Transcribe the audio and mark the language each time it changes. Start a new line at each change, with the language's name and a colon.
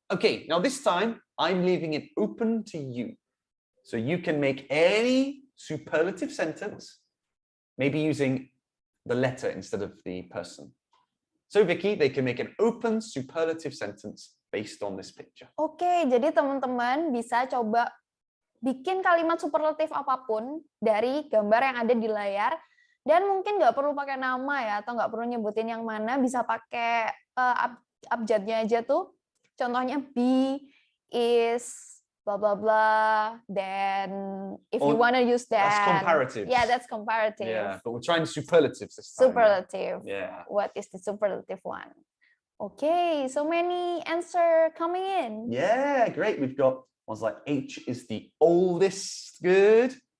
English: Okay, now this time I'm leaving it open to you. So you can make any superlative sentence, maybe using the letter instead of the person. So Vicky, they can make an open superlative sentence based on this picture.
Indonesian: Oke, jadi teman-teman bisa coba bikin kalimat superlatif apapun dari gambar yang ada di layar, dan mungkin nggak perlu pakai nama ya, atau nggak perlu nyebutin yang mana, bisa pakai abjadnya aja tuh. Contohnya
English: be, is, blah blah blah. Then if you want to use that, that's comparative. Yeah, that's comparative. Yeah, but we're trying superlatives this time. Superlative. Yeah. What is the superlative one? Okay, so many answer coming in. Yeah, great. We've got ones like H is the oldest. Good.